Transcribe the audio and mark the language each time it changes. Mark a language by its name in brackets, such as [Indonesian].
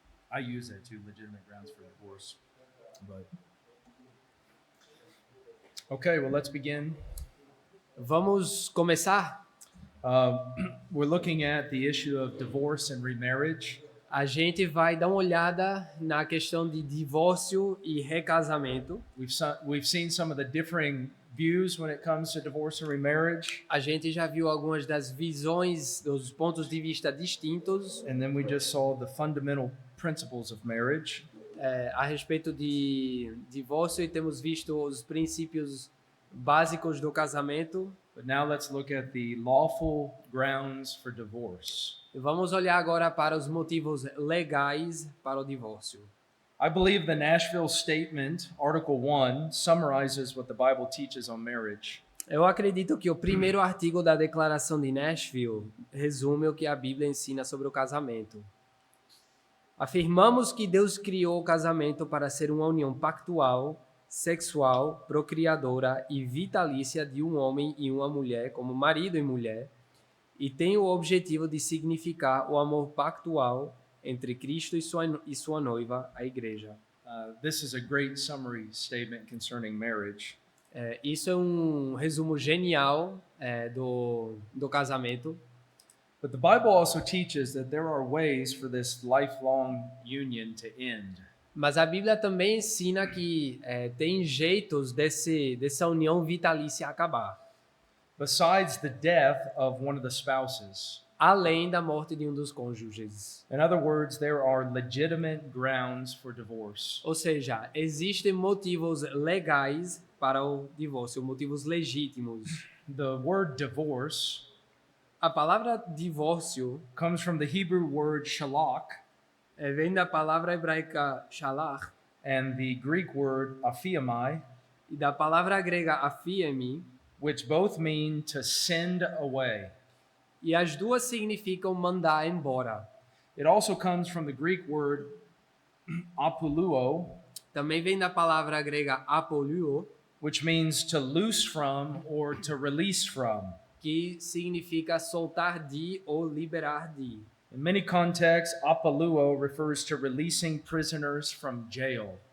[English] I use that too, legitimate grounds for divorce. But okay, well, let's begin. [Portuguese] Vamos começar. [English] We're looking at the issue of divorce and remarriage. [Portuguese] A gente vai dar uma olhada na questão de divórcio e recasamento. [English] We've seen some of the differing views when it comes to divorce and remarriage. [Portuguese] A gente já viu algumas das visões, dos pontos de vista distintos. [English] And then we just saw the fundamental principles of marriage. [Portuguese] A respeito de divórcio, e temos visto os princípios básicos do casamento. [English] But now let's look at the lawful grounds for divorce. [Portuguese] Vamos olhar agora para os motivos legais para o divórcio. [English] I believe the Nashville Statement, Article 1, summarizes what the Bible teaches on marriage. [Portuguese] Eu acredito que o primeiro artigo da Declaração de Nashville resume o que a Bíblia ensina sobre o casamento. Afirmamos que Deus criou o casamento para ser uma união pactual, sexual, procriadora e vitalícia de um homem e uma mulher como marido e mulher, e tem o objetivo de significar o amor pactual entre Cristo e sua noiva, a igreja. [English] This is a great summary statement concerning marriage. [Portuguese] Isso é um resumo genial do casamento. [English] But the Bible also teaches that there are ways for this lifelong union to end. [Portuguese] Mas a Bíblia também ensina que tem jeitos dessa união vitalícia acabar. [English] Besides the death of one of the spouses. [Portuguese] Além da morte de um dos cônjuges. [English] In other words, there are legitimate grounds for divorce. [Portuguese] Ou seja, existem motivos legais para o divórcio, motivos legítimos. [English] The word divorce, [Portuguese] a palavra divórcio, [English] comes from the Hebrew word shalach, [Portuguese] vem da palavra hebraica shalach, [English] and the Greek word aphiamai, [Portuguese] e da palavra grega aphiemi, [English] which both mean to send away. [Portuguese] E as duas significam mandar embora. [English] It also comes from the Greek word apoluo, [Portuguese] também vem da palavra grega apoluo, [English] which means to loose from or to release from. [Portuguese] Que significa soltar de ou liberar de. [English] In many contexts, apoluo refers to releasing prisoners from jail.